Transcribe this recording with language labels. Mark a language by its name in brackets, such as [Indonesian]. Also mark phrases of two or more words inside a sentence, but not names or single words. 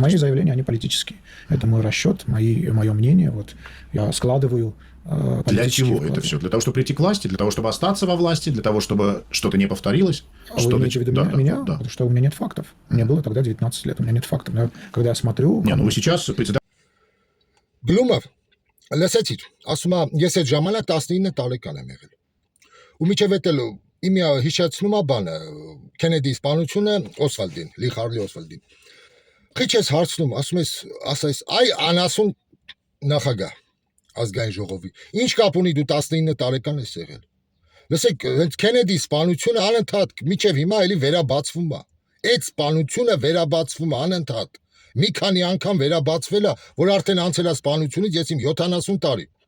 [Russian] Мои заявления, они политические. Это мой расчет, мое мнение. Вот я складываю. Для чего это все? Для того, чтобы прийти к власти? Для того, чтобы остаться во власти? Для того, чтобы что-то не повторилось? Вы имеете в виду меня? Да. Потому что у меня нет фактов. Мне было тогда 19 лет, у меня нет фактов. Когда я смотрю... Не, ну вы сейчас председатель... [Armenian] Գլումով, լսեցիր, ասում եմ, ես այդ ժամանակ 19 տարեկան եմ եղել։ Ու միջև էտել իմի հիշեցնում է բանը, Քենեդի սպանությունը Օսվալդին, Լի Խարլի Օսվալդին։ Քիչ ես հարցնում, ասես, այ անասուն նախագահ ազգային ժողովի։ Ինչ կապ ունի դու 19 տարեկան ես եղել։ Լսեք, հենց Քենեդի սպանությունը անընդհատ միջև հիմա էլի վերաբացվում է։ Այդ սպանությունը վերաբացվում է անընդհատ։ Մի քանի անգամ վերաբացվել է, որ արդեն անցել է սպանությունից ես իմ 70 տարի։